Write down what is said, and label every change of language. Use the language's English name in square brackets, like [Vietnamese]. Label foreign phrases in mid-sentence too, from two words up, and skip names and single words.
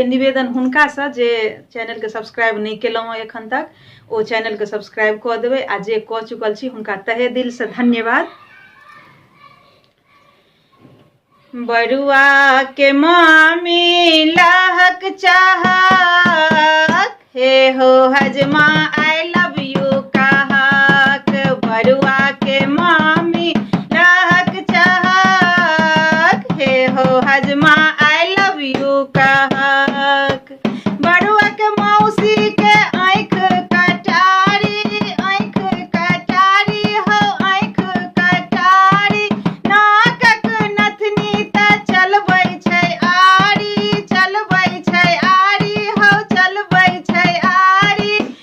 [Maithili] निवेदन हुनका से जे चैनल के सब्सक्राइब नहीं केलहुँ एखन तक ओ चैनल के सब्सक्राइब कऽ देबै आ जे कऽ चुकल छी हुनका तहे दिल से धन्यवाद। बरुआ के मामी लहक चाहक हे हो हजमा [English] I love you [Maithili] कहक। बरुआ के मामी लहक चाहक हे हो हजमा [English] I love you [Maithili] कहक। बरुआ के मौसी के आँख कटारी हो आँख कटारी नाकक नथनी त चलबै छै आरी हो चलबै छै आरी।